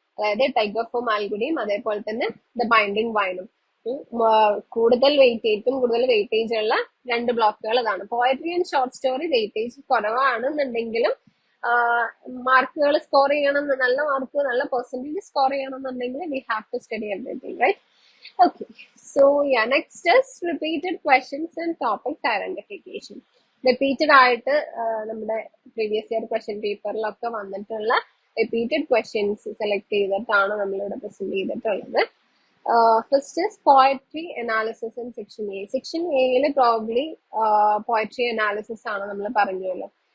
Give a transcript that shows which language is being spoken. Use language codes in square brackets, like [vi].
[ml] അതായത് tiger form മാൽഗുഡിയും അതേപോലെ തന്നെ ദ ബൈൻഡിങ് വൈനും. കൂടുതൽ വെയിറ്റേജ് ഉള്ള 2 ബ്ലോക്കുകൾ അതാണ്. Poetry and short story weightage കുറവാണെന്നുണ്ടെങ്കിലും മാർക്കുകൾ സ്കോർ ചെയ്യണം, നല്ല മാർക്ക് നല്ല പെർസെന്റേജ് സ്കോർ ചെയ്യണമെന്നുണ്ടെങ്കിൽ [en] We have to study everything, right? Okay, so yeah, next is repeated questions and topics identification. [ml] Repeated ആയിട്ട് നമ്മുടെ പ്രീവിയസ് ഇയർ ക്വസ്റ്റ്യൻ പേപ്പറിലൊക്കെ വന്നിട്ടുള്ള റിപ്പീറ്റഡ് ക്വസ്റ്റ്യൻസ് സെലക്ട് ചെയ്തിട്ടാണ് നമ്മളിവിടെ പ്രസന്റ് ചെയ്തിട്ടുള്ളത്. [en] First is poetry analysis in section A. [ml] Section എയിൽ probably poetry analysis ആണ് നമ്മൾ പറഞ്ഞല്ലോ.